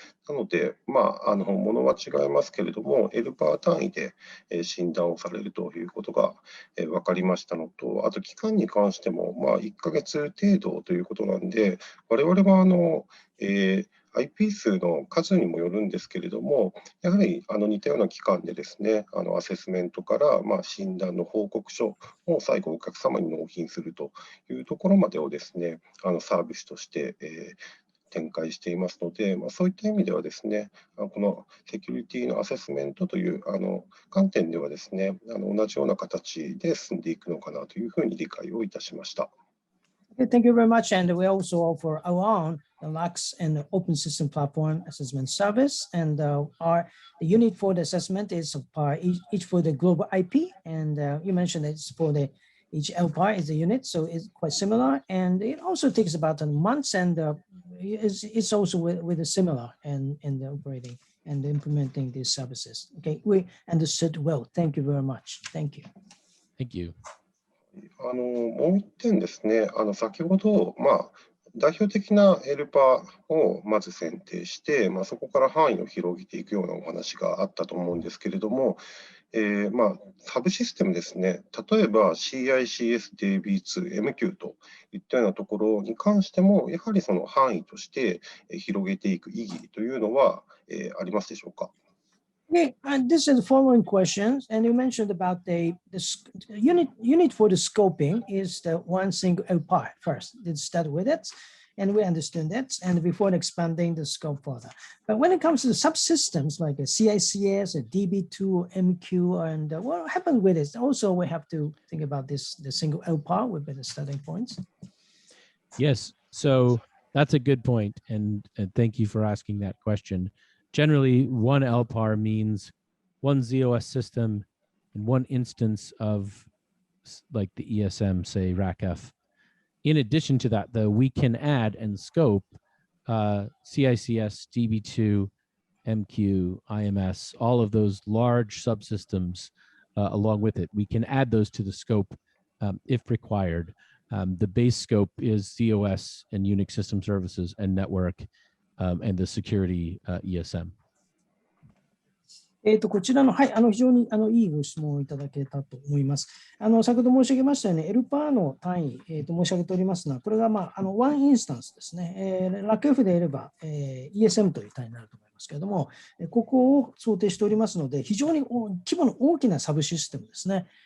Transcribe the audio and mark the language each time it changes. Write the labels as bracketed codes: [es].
[ja] なので、ものは違いますけれども、LPAR 単位で診断をされるということが分かりましたのと、あと期間に関しても1ヶ月程度ということなんで、我々はIP 数の数にもよるんですけれども、やはり似たような期間でですね、アセスメントから診断の報告書を最後お客様に納品するというところまでをですね、サービスとして展開していますので、そういった意味ではですね、このセキュリティのアセスメントという観点ではですね、同じような形で進んでいくのかなというふうに理解をいたしました。 [en] Thank you very much. And we also offer our own LAX and open system platform assessment service. And our unit for the assessment is each for the global IP. And you mentioned it's for each LPAR is a unit, so it's quite similar. And it also takes about a month, and it's also with a similar in the operating and implementing these services. Okay, we understood well. Thank you very much. Thank you. Thank you. [ja] もう一点ですね、先ほど、代表的な LPAR をまず選定して、そこから範囲を広げていくようなお話があったと思うんですけれども、サブシステムですね、例えば CICS、DB2、MQ といったようなところに関しても、やはりその範囲として広げていく意義というのはありますでしょうか。 [en] Okay, and this is the following questions, and you mentioned about the unit for the scoping is the one single LPAR first. Let's start with it, and we understand that, and before expanding the scope further. But when it comes to the subsystems like a CICS, a DB2, MQ, and what happened with it? Also, we have to think about the single LPAR would be the starting points. Yes, so that's a good point, and thank you for asking that question. Generally, one LPAR means one ZOS system and one instance of like the ESM, say RACF. In addition to that, though, we can add and scope CICS, DB2, MQ, IMS, all of those large subsystems along with it. We can add those to the scope if required. The base scope is ZOS and Unix system services and network. and the security ESM? [ja] こちらの、はい、非常にいいご質問をいただけたと思います。先ほど申し上げましたように、L パーの単位、申し上げておりますが、これが、ワンインスタンスですね。ラック F で言えば、ESM という単位になると思いますけれども、ここを想定しておりますので、非常に規模の大きなサブシステムですね。